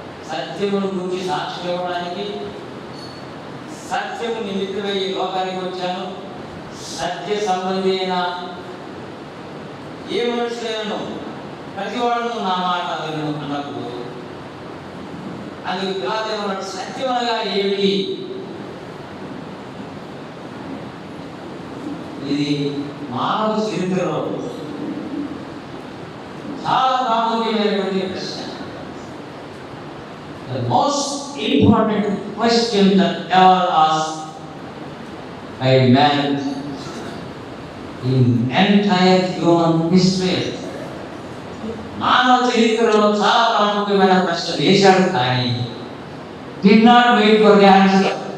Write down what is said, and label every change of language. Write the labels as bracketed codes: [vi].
[te] సత్యమును గురించి సాక్ష్యం ఇవ్వడానికి, సత్యము నిమిత్తమై ఈ లోకానికి వచ్చాను, సత్య సంబంధి అయిన ఏ మనుషులను ప్రతివాడు నా మాట విను అన్నప్పుడు అందుకు పిలాతు సత్యం అనగా ఏమిటి? ఇది మానవ చరిత్రలో చాలా ప్రాముఖ్యమైనటువంటి ప్రశ్న. [en] The most important question that ever asked by man in entire human history. [te] మానవ చరిత్రలో చాలా ప్రాముఖ్యమైన ప్రశ్న వేశాడు, కానీ [en] did not wait for the answer.